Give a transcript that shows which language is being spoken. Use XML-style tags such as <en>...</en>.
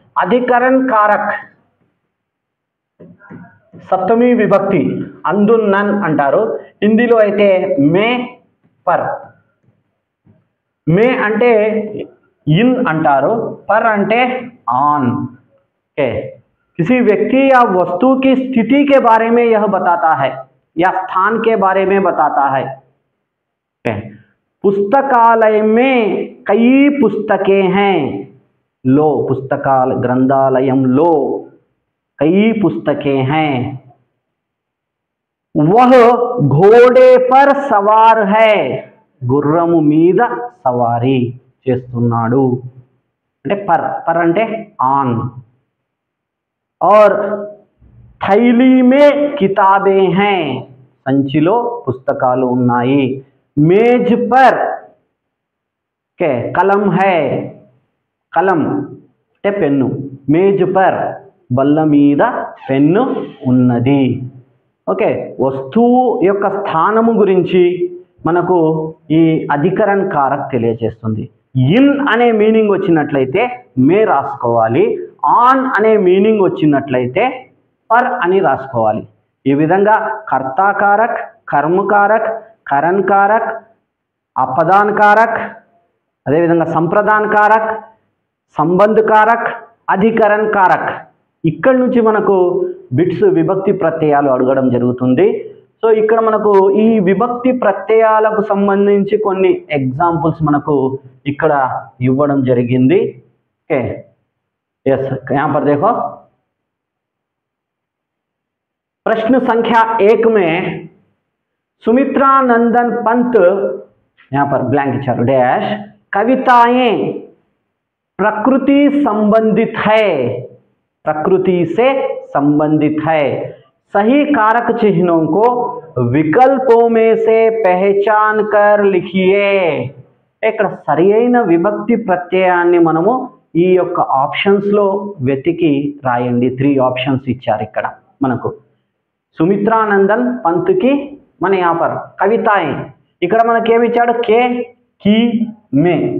<te>అధికరణ్ కారక్ సప్తమి విభక్తి అందు నన్ అంటారు. హిందీలో అయితే మే పర్, మే అంటే ఇన్ అంటారు, పర్ అంటే ఆన్.</te> <hi>ओके, किसी व्यक्ति या वस्तु की स्थिति के बारे में यह बताता है या स्थान के बारे में बताता है. ओके, पुस्तकालय में कई पुस्तकें हैं, लो पुस्तकालय ग्रंथालयम लो कई पुस्तकें हैं. वह घोड़े पर सवार है,</hi> <te>గుర్రము మీద సవారీ చేస్తున్నాడు అంటే పర్, పర్ అంటే ఆన్.</te> <hi>और थैली में किताबें हैं,</hi> <te>సంచిలో పుస్తకాలు ఉన్నాయి.</te> <hi>मेज पर के कलम है,</hi> <te>కలం అంటే పెన్ను, మేజ్ పర్ బల్ల మీద పెన్ను ఉన్నది. ఓకే, వస్తువు యొక్క స్థానము గురించి మనకు ఈ అధికరణ్ కారక్ తెలియజేస్తుంది. ఇన్ అనే మీనింగ్ వచ్చినట్లయితే మే రాసుకోవాలి, ఆన్ అనే మీనింగ్ వచ్చినట్లయితే పర్ అని రాసుకోవాలి. ఈ విధంగా కర్తా కారక్, కర్మ కారక్, కరణ్ కారక్, అపదాన్ కారక్, అదేవిధంగా సంప్రదాన్ కారక్, సంబంధ కారక్, అధికరణ్ కారక్, ఇక్కడి నుంచి మనకు బిట్స్ విభక్తి ప్రత్యయాలు అడగడం జరుగుతుంది. సో ఇక్కడ మనకు ఈ విభక్తి ప్రత్యయాలకు సంబంధించి కొన్ని ఎగ్జాంపుల్స్ మనకు ఇక్కడ ఇవ్వడం జరిగింది.</te> <hi>ఓకే, यस, यहाँ पर देखो प्रश्न संख्या 1 में सुमित्रा नंदन पंत, यहाँ पर ब्लैंक चारो डैश, कविताएं प्रकृति संबंधित है, प्रकृति से संबंधित है. सही कारक चिन्हों को विकल्पों में से पहचान कर लिखिए.</hi> <te>ఇక్కడ సరైన విభక్తి ప్రత్యయాన్ని మనము ఈ యొక్క ఆప్షన్స్లో వెతికి రాయండి. 3 ఆప్షన్స్ ఇచ్చారు ఇక్కడ మనకు. సుమిత్రానందన్ పంత్కి మన యాపర్ కవితాయే, ఇక్కడ మనకేమి ఇచ్చాడు కే కీ మే.</te>